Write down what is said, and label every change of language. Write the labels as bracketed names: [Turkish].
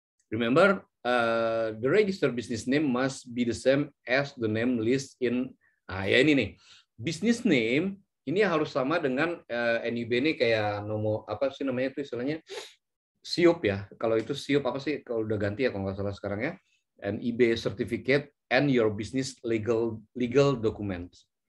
[English] Remember, the registered business name must be the same as the name list in. [Indonesian] Ya ini nih, business name ini harus sama dengan NIB ini, kayak nomor apa sih namanya itu istilahnya, SIUP ya. Kalau itu SIUP apa sih? Kalau udah ganti ya kalau nggak salah sekarang ya. [English] NIB certificate and your business legal documents.